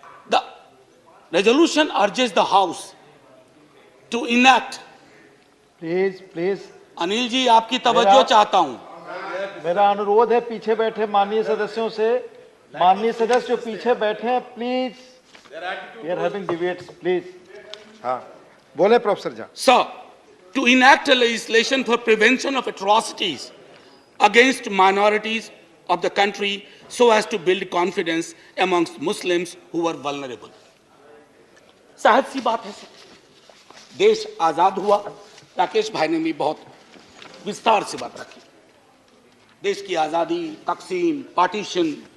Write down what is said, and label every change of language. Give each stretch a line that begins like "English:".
English: The resolution urges the house to enact. Please
Hindi: Anil ji, आपकी तवज्जो चाहता हूं। मेरा अनुरोध है पीछे बैठे माननीय सदस्यों से, माननीय सदस्य जो पीछे बैठे हैं, please,
English: we are having debates,
Hindi: please. हाँ, बोले professor Jha.
English: Sir, to enact a legislation for prevention of atrocities against minorities of the country so as to build confidence amongst Muslims who were vulnerable.
Hindi: सहज सी बात है sir, देश आजाद हुआ, राकेश भाई ने भी बहुत विस्तार से बात रखी, देश की आजादी, तकसीम, पार्टीशन।